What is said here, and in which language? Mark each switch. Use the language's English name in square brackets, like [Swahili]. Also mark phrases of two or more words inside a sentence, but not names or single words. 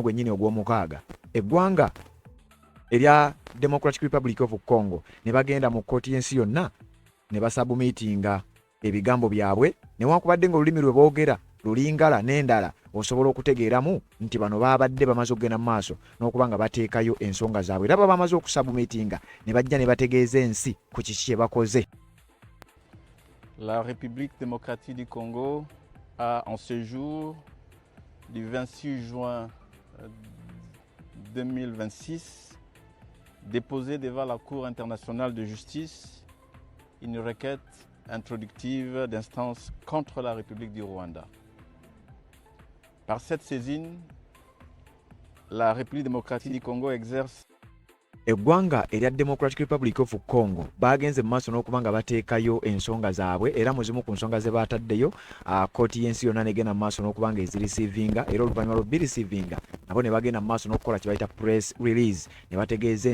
[Ganda] gwennyini ogw'omukaaga eggwanga erya Democratic Republic of Congo ne bagenda mu kkooti y'ensi yonna ne basabumitinga ebigambo byabwe newankubadde ng'olulimi lwe boogera lulingala n'endala osobola okutegeeramu nti bano babadde bamaze okugenda mu maaso n'okuba nga bateekayo ensonga zaabwe era baba bamaze okusabumitinga ne bajja ne bategeeza ensi ku kiki kye bakoze. [French] La République démocratique du Congo a en ce jour du 26 juin 2026 déposé devant la Cour internationale de justice une requête introductive d'instance contre la République du Rwanda. Par cette saisine, la République démocratique du Congo exerce [Ganda] eggwanga erya Democratic Republic of Congo bagenze mu maaso n'okubanga bateekayo ensonga zaabwe era muzimu ku nsonga ze baataddeyo kkooti y'ensi yonna negenda mu maaso n'okubanga ezirisiivinga era oluvannyuma lw'obirisiivinga nabo ne bagenda mu maaso n'okukola kye bayita [English] press release [Ganda] ne bategeeza